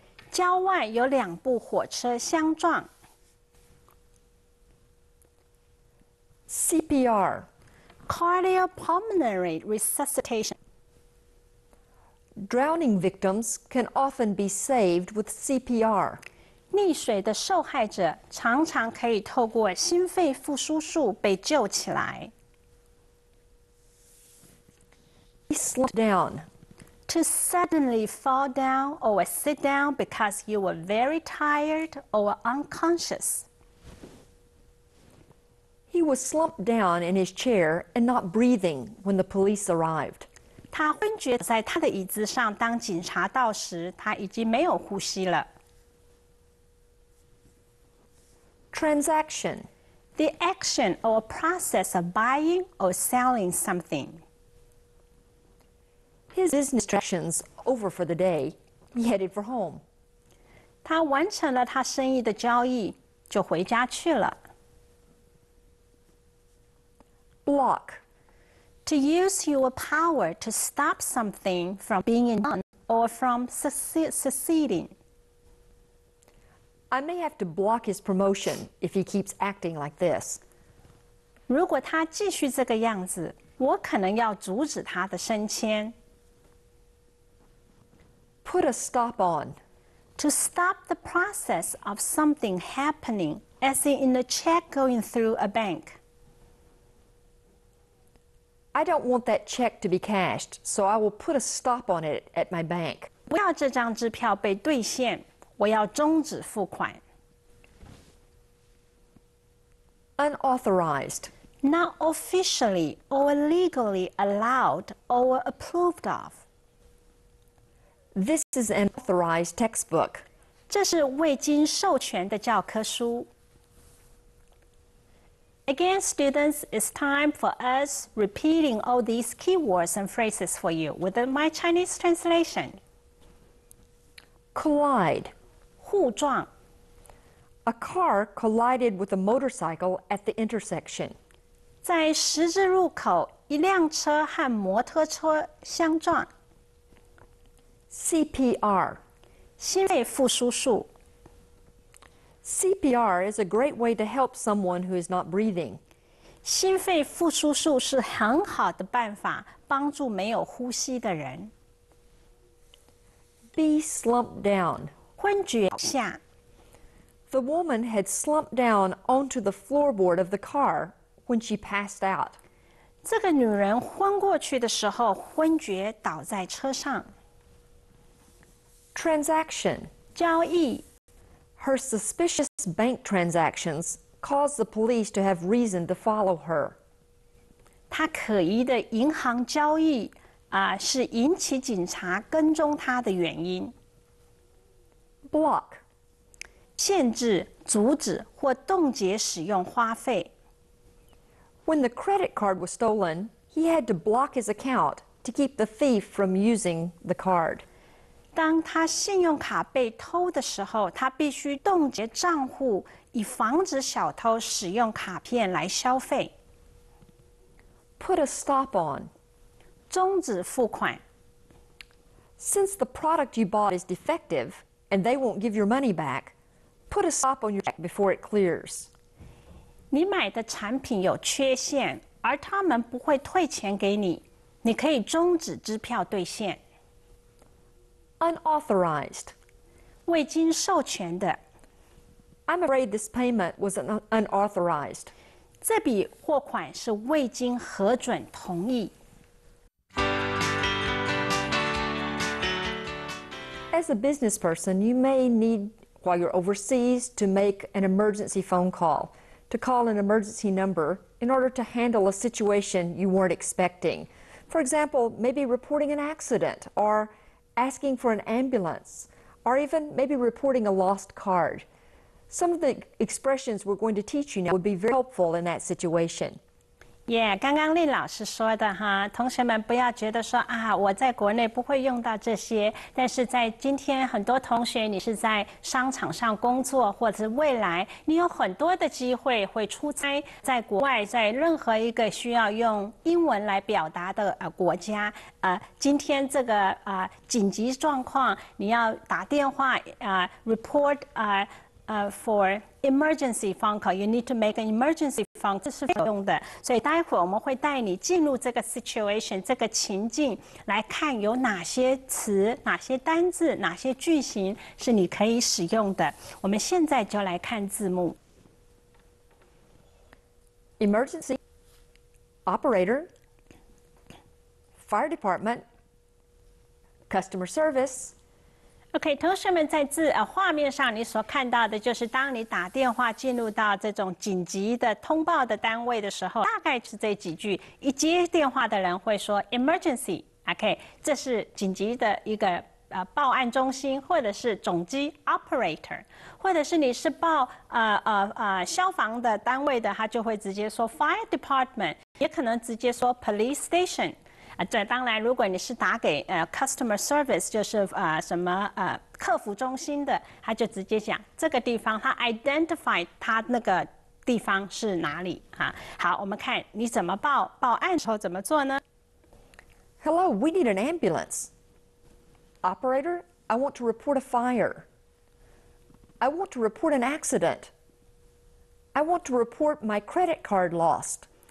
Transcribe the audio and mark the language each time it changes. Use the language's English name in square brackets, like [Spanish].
[Chinese] 郊外有2部火车相撞。 [English] CPR. Cardiopulmonary resuscitation. Drowning victims can often be saved with CPR. [Chinese] 溺水的受害者常常可以透过心肺复苏术被救起来。 [English] Slump down. To suddenly fall down or sit down because you were very tired or unconscious. He was slumped down in his chair and not breathing when the police arrived. [Chinese] 他昏厥在他的椅子上，当警察到时，他已经没有呼吸了。 [English] Transaction. The action or process of buying or selling something. His business transactions over for the day. He headed for home. [Chinese] 他完成了他生意的交易，就回家去了。 [English] Block. To use your power to stop something from being done or from succeeding. I may have to block his promotion if he keeps acting like this. [Chinese] 如果他继续这个样子，我可能要阻止他的升迁。 [English] Put a stop on. To stop the process of something happening, as in a check going through a bank. I don't want that check to be cashed, so I will put a stop on it at my bank. [Chinese] 不要这张支票被兑现，我要终止付款。 [English] Unauthorized. Not officially or legally allowed or approved of. This is an authorized textbook. [Chinese] 这是未经授权的教科书。 [English] Again, students, it's time for us repeating all these keywords and phrases for you with my Chinese translation. Collide. [Chinese] 互撞。 [English] A car collided with a motorcycle at the intersection. [Chinese] 在十字路口，一辆车和摩托车相撞。 [English] CPR. [Chinese] 心肺复苏术。 [English] CPR is a great way to help someone who is not breathing. [Chinese] 心肺复苏术是很好的办法，帮助没有呼吸的人。 [English] Be slumped down. [Chinese] 昏厥下， [English] The woman had slumped down onto the floorboard of the car when she passed out. [Chinese] 这个女人昏过去的时候，昏厥倒在车上。 [English] Transaction. [Chinese] 交易， [English] Her suspicious bank transactions caused the police to have reason to follow her. [Chinese] 她可疑的银行交易是引起警察跟踪她的原因。 [English] Block. [Chinese] 限制、阻止或冻结使用花费。 [English] When the credit card was stolen, he had to block his account to keep the thief from using the card. [Chinese] 当他信用卡被偷的时候，他必须冻结账户，以防止小偷使用卡片来消费。 [English] Put a stop on. [Chinese] 终止付款。 [English] Since the product you bought is defective and they won't give your money back, put a stop on your check before it clears. [Chinese] 你买的产品有缺陷，而他们不会退钱给你，你可以终止支票兑现。 [English] Unauthorized. [Chinese] 未经授权的， [English] I'm afraid this payment was unauthorized. [Chinese] 这笔货款是未经核准同意。 [English] As a business person, you may need, while you're overseas, to make an emergency phone call, to call an emergency number in order to handle a situation you weren't expecting. For example, maybe reporting an accident or asking for an ambulance, or even maybe reporting a lost card. Some of the expressions we're going to teach you now would be very helpful in that situation. [Chinese] 刚刚丽老师说的哈，同学们不要觉得说我在国内不会用到这些，但是在今天很多同学你是在商场上工作，或者未来你有很多的机会会出差，在国外，在任何一个需要用英文来表达的国家，今天这个紧急状况，你要打电话 [English] report for emergency phone [Chinese] call, you need to make an emergency phone， 这是非常有用的。所以待会儿我们会带你进入这个 situation， 这个情境，来看有哪些词、哪些单字、哪些句型是你可以使用的。我们现在就来看字幕。 [English] Emergency, operator, fire department, customer service. [Chinese] OK， 同学们在画面上你所看到的就是当你打电话进入到这种紧急的通报的单位的时候，大概是这几句。一接电话的人会说 emergency，OK， 这是紧急的一个报案中心，或者是总机 operator， 或者是你是报消防的单位的，他就会直接说 fire department， 也可能直接说 police station。这当然，如果你是打给customer service， 就是客服中心的，他就直接讲这个地方，他 identify 他那个地方是哪里啊？好，我们看你怎么报案的时候怎么做呢 [English] Hello, we need an ambulance. Operator, I want to report a fire. I want to report an accident. I want to report my credit card lost.